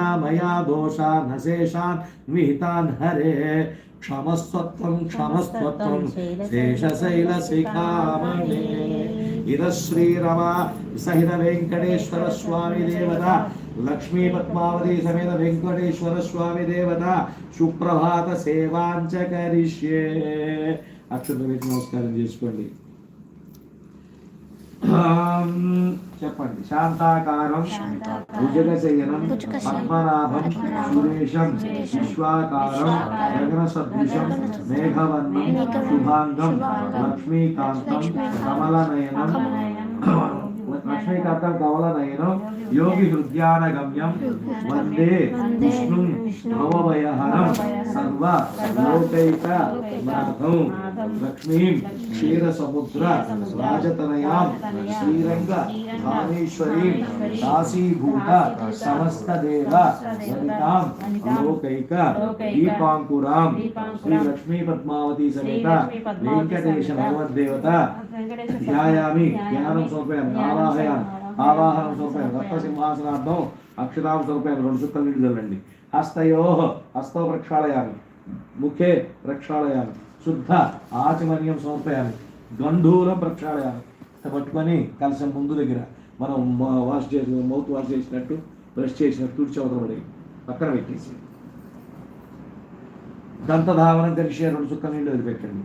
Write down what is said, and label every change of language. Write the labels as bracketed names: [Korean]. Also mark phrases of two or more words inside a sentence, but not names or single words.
[Sanskrit] मया दोषान् शेषान् विहितान् हरे क्षमस्वत्वं क्षमस्वत्वं शेषशैलशिखामणे इदं श्रीरमा सहित वेङ्कटेश्वर स्वामी देवता लक्ष्मी पद्मावती समेत वेङ्कटेश्वर स्वामी देवता सुप्रभात सेवांच करिष्ये अक्षर नमस्कारं చేసుకోండి చెప్పండి శాంతాకారం భుజగశయనం పద్మనాభం సురేశం విశ్వాకారం గగన సదృశం మేఘవర్ణం శుభాంగం లక్ష్మీకాంతం కమలనయనం లక్ష్మీకాంతం కమలనయనం योगी हृदयानगम्यं वंदे विष्णुं भवभयहरं सर्व लोकैकनाथं लक्ष्मीं क्षीरसमुद्र राजतनयां श्रीरंग धामेश्वरीं दासीभूत समस्तदेव वनितां लोकैक दीपांकुरां श्री लक्ष्मी पद्मावती समेत वेंकटेश भगवद्देवता ध्यायामि ज्ञानं समर्पयामि आवाहयामि ఆవాహనం సమర్పయామి. రత్నసింహాసనార్థం అక్షతాం సమర్పయామి. [Telugu] 2 చుక్కలు నీళ్లు చల్లండి. [Sanskrit] హస్తయో హస్తో ప్రక్షాళయామి. ముఖే ప్రక్షాళయామి. శుద్ధ ఆచమన్యం సమర్పయామి. గంధూరం ప్రక్షాళయామి. [Telugu] పట్టుకొని కలసం ముందు దగ్గర మనం వాష్ చేసి [English] mouth wash [Telugu] చేసినట్టు బ్రష్ చేసినట్టు తుడిచి అవతల పడి పక్కన పెట్టేసి దంతధావనం కలిసి 2 చుక్కల నీళ్ళు వదిలిపెట్టండి.